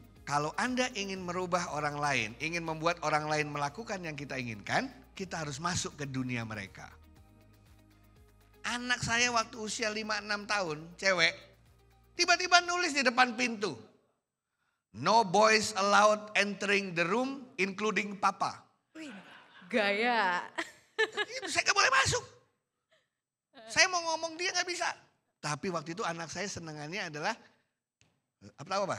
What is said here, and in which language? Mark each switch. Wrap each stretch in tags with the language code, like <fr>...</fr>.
<id>Kalau Anda ingin merubah orang lain, ingin membuat orang lain melakukan yang kita inginkan, kita harus masuk ke dunia mereka. Anak saya waktu usia 5-6 tahun, cewek, tiba-tiba nulis di depan pintu.</id> <en>No boys allowed entering the room, including papa.</en> <id>Wih, gaya. Itu saya gak boleh masuk. Saya mau ngomong dia gak bisa. Tapi waktu itu anak saya senangannya adalah, apa?</id>